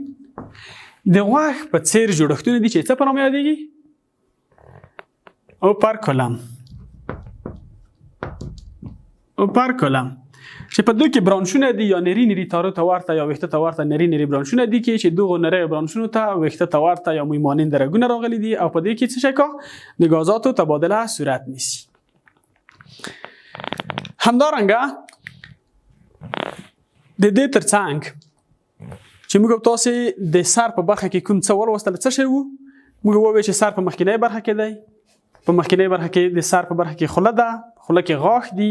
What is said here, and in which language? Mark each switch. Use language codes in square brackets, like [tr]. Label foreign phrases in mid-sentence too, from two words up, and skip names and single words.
[ps] د غوږ په څیر جوړښتونه دي چې څه په نامه یادېږي؟ اوپرکولم. اوپرکولم چې په دوی کې برانشونه دي یا نري تارو ته ورته یا ویښته ته ورته نري برانشونه دي کې چې دغو نري برانشونو ته ویښته ته ورته یا [fa] موی مانند [ps] رګونه راغلي دي او په دې کې څه شی کا د غازاتو تبادله صورت نیسي. همدارنګه د دې ترڅنګ چې موږ تاسو د سر په برخه کې کوم څه ولوستل، څه شی وو؟ موږ وویل چې سر په مخکینۍ برخه کې دی. په مخکینۍ برخه کې د سر په برخه کې خوله ده، خوله کې غاښ دي.